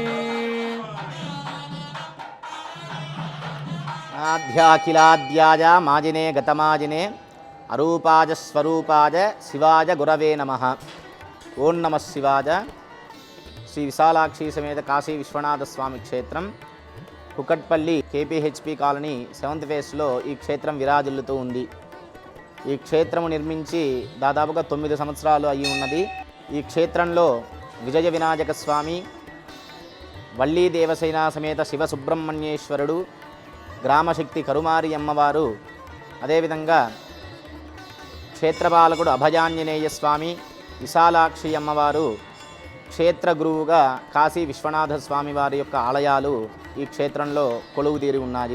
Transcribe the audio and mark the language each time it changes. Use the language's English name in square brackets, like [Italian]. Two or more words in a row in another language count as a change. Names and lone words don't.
[Sanskrit] आध्याखिलाद्याय माजिने गतमाजिने अरूपाज स्वरूपाज शिवाज गुरवे नमः। ओं नमः शिवाज। [Telugu] श्री विशालाक्षी समेत काशी विश्वनाथ स्वामी क्षेत्रं కుకట్పల్లి కేపీహెచ్పి కాలనీ 7th ఫేస్లో ఈ క్షేత్రం విరాజిల్లుతూ ఉంది. ఈ క్షేత్రము నిర్మించి దాదాపుగా 9 సంవత్సరాలు అయి ఉన్నది. ఈ క్షేత్రంలో విజయ వినాయక స్వామి, వల్లీ దేవసేన సమేత శివ సుబ్రహ్మణ్యేశ్వరుడు, గ్రామశక్తి కరుమారి అమ్మవారు, అదేవిధంగా క్షేత్రపాలకుడు అభయాంజనేయ స్వామి, విశాలాక్షి అమ్మవారు, క్షేత్ర గురువుగా కాశీ విశ్వనాథ స్వామి వారి యొక్క ఆలయాలు ఈ క్షేత్రంలో కొలువుదీరి ఉన్నాయి.